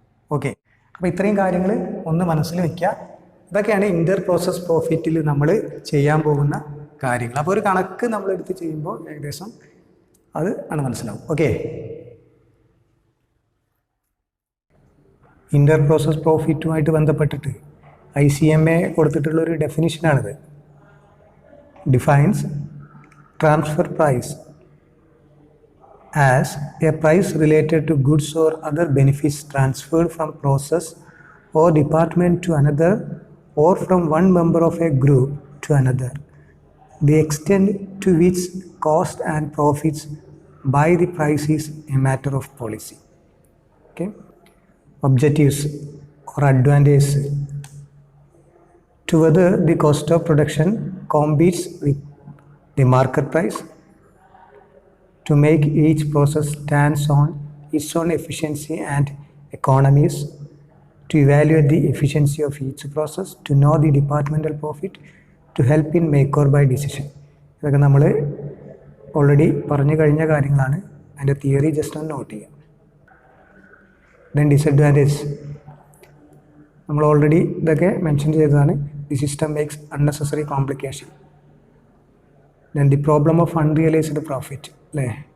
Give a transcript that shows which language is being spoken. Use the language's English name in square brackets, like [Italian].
[Malayalam] Okay, അപ്പോൾ ഇത്രയും കാര്യങ്ങൾ ഒന്ന് മനസ്സിൽ വയ്ക്കുക. ഇതൊക്കെയാണ് ഇൻ്റർ പ്രോസസ് പ്രോഫിറ്റിൽ നമ്മൾ ചെയ്യാൻ പോകുന്ന കാര്യങ്ങൾ. അപ്പോൾ ഒരു കണക്ക് നമ്മളെടുത്ത് ചെയ്യുമ്പോൾ ഏകദേശം അത് ആണ് മനസ്സിലാവും. ഓക്കെ, ഇൻ്റർ പ്രോസസ് പ്രോഫിറ്റുമായിട്ട് ബന്ധപ്പെട്ടിട്ട് ICMA കൊടുത്തിട്ടുള്ളൊരു ഡെഫിനിഷനാണിത്. [English] Defines transfer price as a price related to goods or other benefits transferred from process or department to another or from one member of a group to another, the extent to which cost and profits by the price is a matter of policy. Okay, objectives or advantages to whether the cost of production competes with the market price, to make each process stands on its own efficiency and economies, to evaluate the efficiency of each process, to know the departmental profit, to help in make or buy decision. [Malayalam] ഇതൊക്കെ നമ്മൾ already പറഞ്ഞു കഴിഞ്ഞ കാര്യങ്ങളാണ്. അതിൻ്റെ theory just ഒന്ന് not ചെയ്യാം. Then disadvantage നമ്മൾ already ഇതൊക്കെ മെൻഷൻ ചെയ്തതാണ്. [English] The system makes unnecessary complication. Then the problem of unrealised profit [Malayalam] അല്ലേ.